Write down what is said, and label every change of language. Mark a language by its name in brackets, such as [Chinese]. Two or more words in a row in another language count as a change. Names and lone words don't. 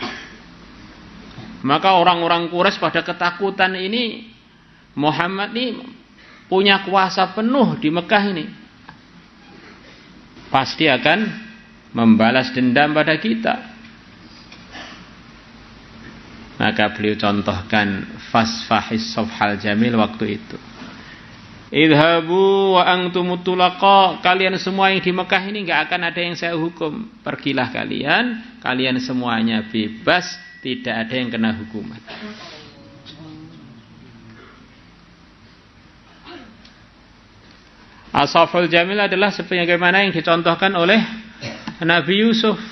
[Indonesian] Maka orang-orang Quraisy pada ketakutan ini, Muhammad ini punya kuasa penuh di Mekah ini, pasti akan membalas dendam pada kita. Maka beliau contohkan [Arabic] فاصفح الصفح الجميل [Indonesian] waktu itu. [Arabic] اذهبوا وأنتم الطلقاء, [Indonesian] kalian semua yang di Mekah ini enggak akan ada yang saya hukum. Pergilah kalian semuanya bebas, tidak ada yang kena hukuman. [Arabic] الصفح الجميل [Indonesian] adalah sebagaimana yang dicontohkan oleh Nabi Yusuf.